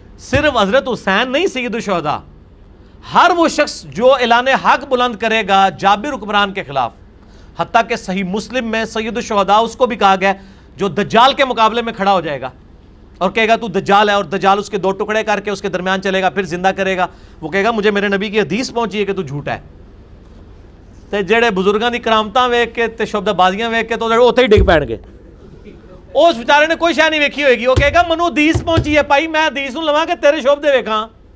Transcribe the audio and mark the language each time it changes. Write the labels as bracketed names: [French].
[Urdu] صرف حضرت حسین نہیں سید الشہداء، ہر وہ شخص جو اعلان حق بلند کرے گا جابر حکمران کے خلاف. حتیٰ کہ صحیح مسلم میں سید الشہداء اس کو بھی کہا گیا جو دجال کے مقابلے میں کھڑا ہو جائے گا اور کہے گا تو دجال ہے، اور دجال اس کے 2 ٹکڑے کر کے اس کے درمیان چلے گا، پھر زندہ کرے گا. وہ کہے گا مجھے میرے نبی کی حدیث پہنچی ہے کہ تو جھوٹا ہے. [Punjabi] تے جڑے بزرگاں دی کرامتاں ویکھ کے تے شبد بازیاں ویکھ کے تو اوتھے ہی ڈگ پین گے. اس بیچارے نے کوئی شے نہیں ویکھی ہوئے گی، وہ کہے گا منو حدیث پہنچی ہے بھائی، میں حدیث نوں لواں کہ تیرے شبد ویکھاں.